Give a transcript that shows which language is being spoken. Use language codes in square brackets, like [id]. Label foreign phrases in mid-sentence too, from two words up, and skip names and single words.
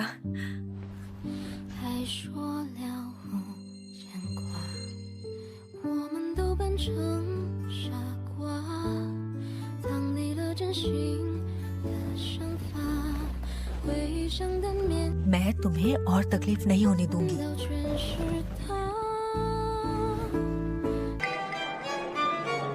[zh] 还说了无牵挂，我们都扮成傻瓜，藏匿了真心的想法，回忆上的面 [hi] मैं तुम्हें और तकलीफ नहीं होने दूंगी। [zh] 到全是他。